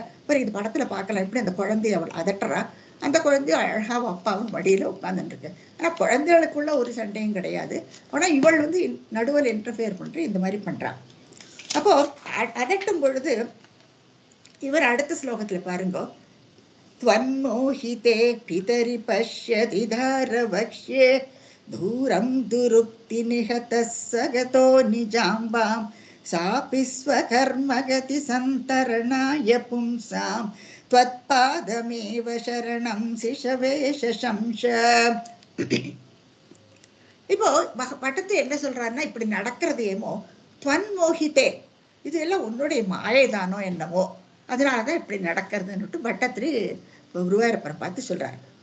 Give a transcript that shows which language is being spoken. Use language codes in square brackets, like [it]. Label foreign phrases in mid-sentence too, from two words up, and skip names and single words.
[ta] அப்புறம் இது படத்துல பார்க்கலாம் எப்படி அந்த குழந்தைய அவள் அதட்டுறா. அந்த குழந்தைய அழகாவும் அப்பாவும் மடியில உட்கார்ந்துட்டு இருக்கு. ஆனா குழந்தைகளுக்குள்ள ஒரு சண்டையும் கிடையாது. ஆனா இவள் வந்து நடுவில் இன்டர்ஃபியர் பண்ற இந்த மாதிரி பண்றான். அப்போ அதட்டும் பொழுது இவர் அடுத்த ஸ்லோகத்துல பாருங்க, [sa] त्वन्मोहिते पितरि पश्यति धारवक्ष्ये दूरं दुरुक्ति निहतः सगतो निजाम्बां सापि स्वकर्मगति सन्तरणाय पुंसां त्वत्पादमेव शरणं சிஷவேஷம்ஷ. [ta] இப்போ பட்டத்து என்ன சொல்றாருன்னா, இப்படி நடக்கிறது ஏமோ துவன்மோகித்தே, இது எல்லாம் உன்னுடைய மாயைதானோ என்னமோ, அதனாலதான் இப்படி நடக்கிறதுன்னுட்டு பட்டத்திரி குருவாயூரப்பரை பார்த்து சொல்றாரு.